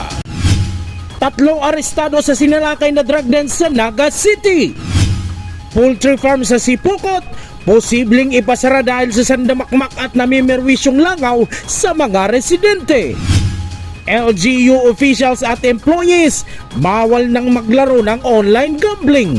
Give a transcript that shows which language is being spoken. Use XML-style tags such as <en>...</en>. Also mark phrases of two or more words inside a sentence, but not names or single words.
<tl>3 arestado sa sinalakay na drug den sa Naga City. Poultry farm sa Sipokot, posibleng ipasara dahil sa sandamakmak at namimerwisyong langaw sa mga residente. LGU officials at employees bawal nang maglaro ng online gambling.</tl>